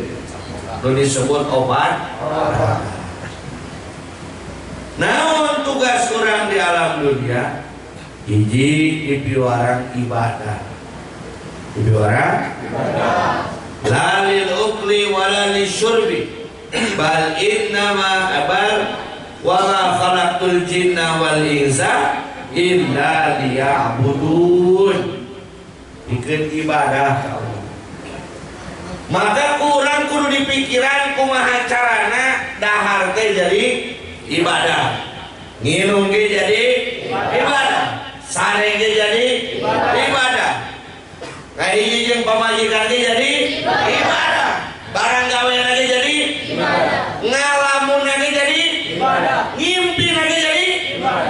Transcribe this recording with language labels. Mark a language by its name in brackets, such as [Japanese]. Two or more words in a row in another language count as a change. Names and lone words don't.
[Sundanese] Nu disebut opat. Naon tugas urang di alam dunia? Hiji dipiwarang ibadah. Dipiwarang ibadah. [Arabic] لا للأكل ولا للشرب بل إنما وما خلقت الجن والإنس إلا ليعبدون. [Sundanese] Bikin ibadah ka Allah. Maka kurang kudu dipikiran kumaha carana dahar teh jadi ibadah, nginum ge jadi ibadah, sare ge jadi ibadah, kayak jeung pamajikan ge jadi ibadah, barang gawean ge jadi ibadah, ngalamun ge jadi ibadah, ngimpi ge jadi ibadah.